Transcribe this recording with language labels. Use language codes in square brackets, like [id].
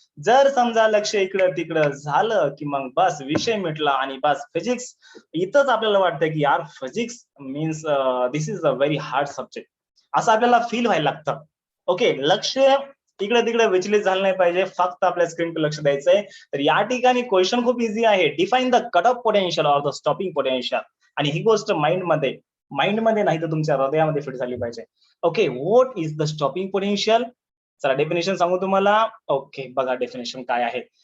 [mr] जर समजा लक्ष इकडं तिकडं झालं की मग बस विषय मिटला, आणि बस फिजिक्स इथंच आपल्याला वाटतं की यार [en] physics means this is a very hard subject, [mr] असं आपल्याला फील व्हायला लागतं. ओके, लक्ष इकडे तिकडे विचलित झालं नाही पाहिजे, फक्त आपल्या स्क्रीनकडे लक्ष द्यायचंय. तर या ठिकाणी क्वेश्चन खूप इझी आहे. [en] Define the cut off potential or the stopping potential. [mr] आणि ही गोष्ट माइंड मध्ये नाही तर तुमच्या हृदयामध्ये फिट झाली पाहिजे. Okay, [en] What is the stopping potential? [mr] चला डेफिनेशन सांगू तुम्हाला. ओके, बघा डेफिनेशन काय आहे.